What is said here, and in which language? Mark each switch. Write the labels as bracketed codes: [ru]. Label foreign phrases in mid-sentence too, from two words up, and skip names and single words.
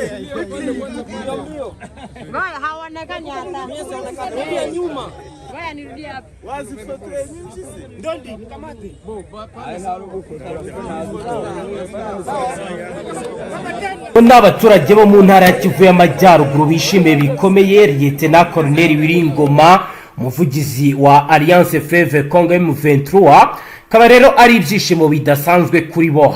[sw] Ngoja haonekani hata. Rudia nyuma. Ngoja nirudie hapa. Wazi foto nyingi. Ndondi kamate. [rw] N'abaturage bo mu ntara ya Kivu y'Amajyaruguru bishimiye bikomeye Lieutenant Colonel Wiringoma umuvugizi wa Alliance Fleuve Congo M23 kaba rero ari ibyishimo bidasanzwe kuri bo.